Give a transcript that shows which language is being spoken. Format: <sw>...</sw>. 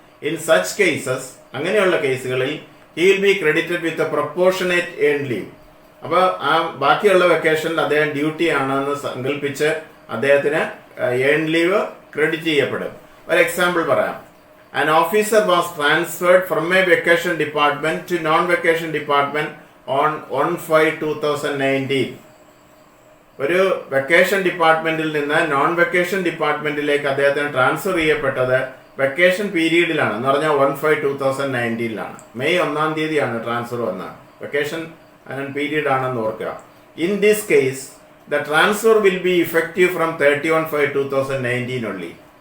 <en>in such cases,</en> <ml>അങ്ങനെയുള്ള കേസുകളിൽ</ml> <en>he will be credited with a proportionate earned leave.</en> <ml>അപ്പോൾ ആ ബാക്കിയുള്ള വെക്കേഷനിൽ അദ്ദേഹം ഡ്യൂട്ടി ആണെന്ന് സങ്കല്പിച്ച് അദ്ദേഹത്തിന് ഏൺ ലീവ് ക്രെഡിറ്റ് ചെയ്യപ്പെടും. ഒരു എക്സാമ്പിൾ പറയാം.</ml> <en>An officer was transferred from a vacation department to non-vacation department on 1/5/2019.</en> <ml>ഒരു വെക്കേഷൻ ഡിപ്പാർട്ട്മെന്റിൽ നിന്ന് നോൺ വെക്കേഷൻ ഡിപ്പാർട്ട്മെന്റിലേക്ക് അദ്ദേഹത്തിന് ട്രാൻസ്ഫർ ചെയ്യപ്പെട്ടത് വെക്കേഷൻ പീരീഡിലാണ് എന്ന് പറഞ്ഞാൽ 1/5/2019 മെയ് 1 ട്രാൻസ്ഫർ വന്നത്. വെക്കേഷൻ പീരീഡ് ആണെന്ന് ഓർക്കുക.</ml> <en>In this case the transfer will be effective from 31/5/2019 only.</en>